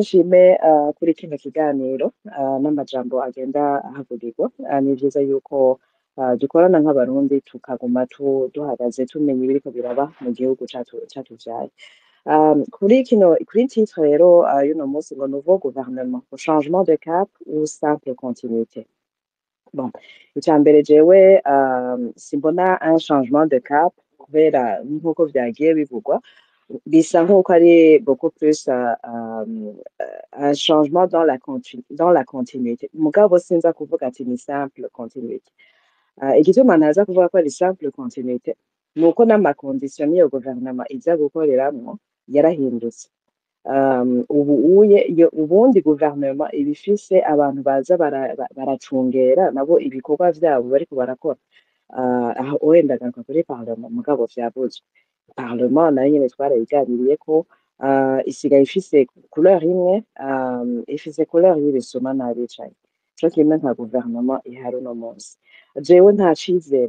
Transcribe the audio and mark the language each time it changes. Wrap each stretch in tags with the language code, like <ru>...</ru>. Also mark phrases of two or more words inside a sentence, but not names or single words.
<rn>nshime kuri kino kiganiro n'amajambo agenda ahavugirwa ni vyiza yuko dukorana nk'abarundi tukaguma duhagaze tumenya ibiriko biraba mu gihugu catuvyaye kuri titre rero y'uno munsi ngo</rn> <fr>nouveau gouvernement au changement de cap ou simple continuité bon</fr> <rn>icambere jewe simbona</rn> <fr>un changement de cap</fr> <rn>kubera nkuko vyagiye bivugwa bisa nkuko ari</rn> <fr>beaucoup plus un changement dans la continuité</fr> <rn>mugabo sinza kuvuga ati ni</rn> <fr>simple continuité</fr> <rn>igituma ntaza kuvuga ko ari</rn> <fr>simple continuité</fr> <rn>nuko n'amakondisiyo n'iyo guverinoma iza gukoreramwo yarahindutse ubundi guverinoma ibifise abantu baza baracungera nabo ibikorwa vyabo bariko barakora aho wenda garuka kuri parlement mugabo vyabuzwe parlement nayo nyene twarayiganiriye ko isigaye ifise couleur imwe ifise couleur y'ibisuma n'abicaye co kimwe nka guverinoma ihari uno munsi jewe nta cizere</rn>